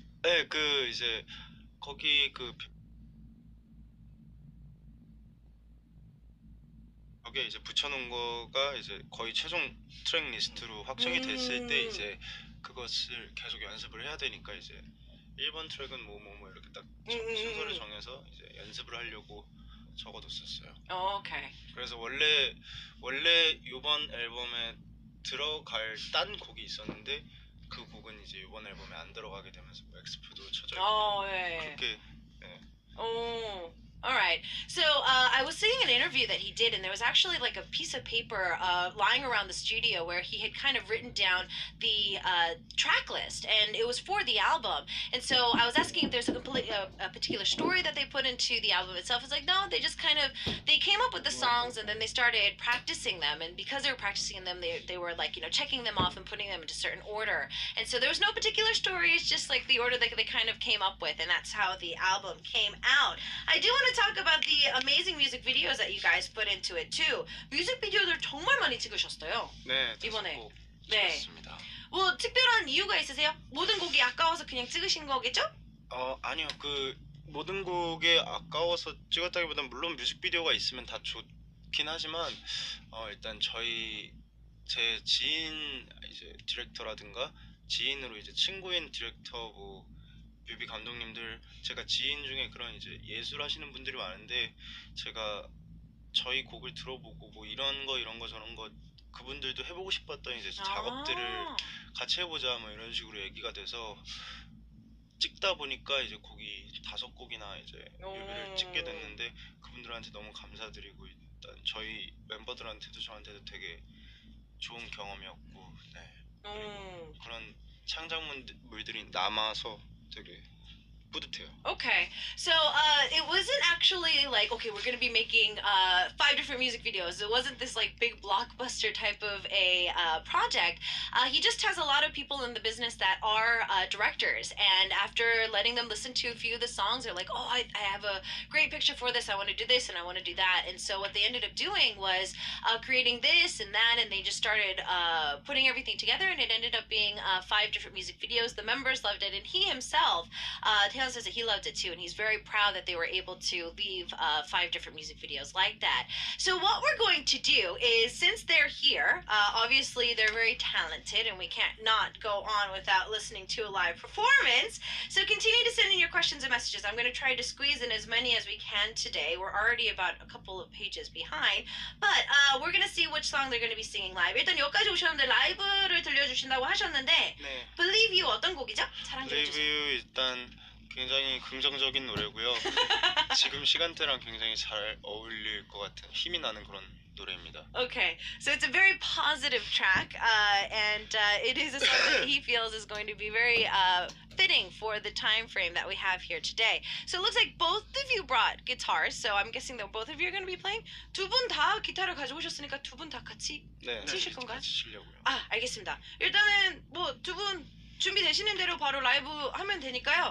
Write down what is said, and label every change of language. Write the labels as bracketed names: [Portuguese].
[Korean] 네, 그 이제 거기 그 벽에 이제 붙여놓은 거가 이제 거의 최종 트랙 리스트로 확정이 됐을 때 이제 그것을 계속 연습을 해야 되니까 이제 1번 트랙은 뭐 이렇게 딱 순서를 정해서 이제 연습을 하려고 적어뒀었어요. 오케이. 그래서 원래 이번 앨범에 들어갈 딴 곡이 있었는데 그 곡은 이제 이번 앨범에 안 들어가게 되면서 뭐 엑스프도 쳐져 있고 그렇게. [English] All right. So I was seeing an interview that he did, and there was actually like a piece of paper lying around the studio where he had kind of written down the track list, and it was for the album. And so I was asking if there's a particular story that they put into the album itself. It's like, no, they just kind of, they came up with the songs, and then they started practicing them. And because they were practicing them, they were like, checking them off and putting them into certain order. And so there was no particular story. It's just like the order that they kind of came up with, and that's how the album came out. I do want to talk about the amazing music videos that you guys put into it too. [Korean] 뮤직비디오들 정말 많이 찍으셨어요. 네, 이번에. 네. 찍었습니다. 뭐 특별한 이유가 있으세요? 모든 곡이 아까워서 그냥 찍으신 거겠죠? 아니요. 그 모든 곡에 아까워서 찍었다기보다는 물론 뮤직비디오가 있으면 다 좋긴 하지만 일단 제 지인 이제 디렉터라든가 지인으로 이제 친구인 디렉터 뭐 뮤비 감독님들 제가 지인 중에 그런 이제 예술 하시는 분들이 많은데 제가 저희 곡을 들어보고 뭐 이런 거 저런 거 그분들도 해보고 싶었던 이제 작업들을 같이 해보자 뭐 이런 식으로 얘기가 돼서 찍다 보니까 이제 곡이 5곡이나 이제 뮤비를 찍게 됐는데 그분들한테 너무 감사드리고 일단 저희 멤버들한테도 저한테도 되게 좋은 경험이었고 네. 그리고 그런 창작물들이 남아서 되게 뿌듯해요. [English] Okay, so it wasn't actually like, okay, we're gonna be making 5 different music videos. It wasn't this like big blockbuster type of a project. He just has a lot of people in the business that are directors, and after letting them listen to a few of the songs, they're like, oh, I have a great picture for this. I want to do this and I want to do that. And so what they ended up doing was creating this and that, and they just started putting everything together, and it ended up being 5 different music videos. The members loved it, and he himself. Taylor says that he loved it too, and he's very proud that they were able to leave 5 different music videos like that. So what we're going to do is, since they're here, obviously they're very talented, and we can't not go on without listening to a live performance. So continue to send in your questions and messages. I'm going to try to squeeze in as many as we can today. We're already about a couple of pages behind, but we're going to see which song they're going to be singing live. [Korean] 일단 여기까지 오셨는데 라이브를 들려주신다고 하셨는데 네. Believe You 어떤 곡이죠? 자랑 좀 [English] Believe [Korean] 해주세요. You 일단 굉장히 긍정적인 노래고요. 지금 시간대랑 굉장히 잘 어울릴 것 같은 힘이 나는 그런 노래입니다. [English] Okay, so it's a very positive track, and it is a song that he feels is going to be very fitting for the time frame that we have here today. So it looks like both of you brought guitars, so I'm guessing that both of you are going to be playing. [Korean] 두 분 다 기타를 가져오셨으니까 두 분 다 같이 네, 치실 건가요? 같이 치려고요. 아, 알겠습니다. 일단은 뭐 두 분 준비되시는 대로 바로 라이브 하면 되니까요.